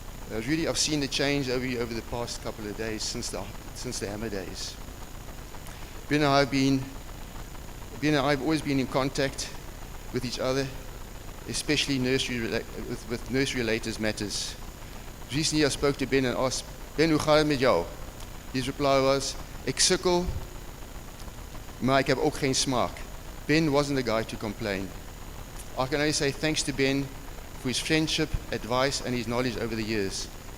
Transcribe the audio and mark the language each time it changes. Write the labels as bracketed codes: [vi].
[en] Rudy, I've seen the change over you over the past couple of days since the hammer days. Ben and I have always been in contact with each other, especially with nursery-related matters. Recently I spoke to Ben and asked, "Ben, [nl] hoe gaat het met jou?" [en] His reply was, [af] "Ek sukkel, maar ek heb ook geen smaak." [en] Ben wasn't the guy to complain. I can only say thanks to Ben for his friendship, advice, and his knowledge over the years.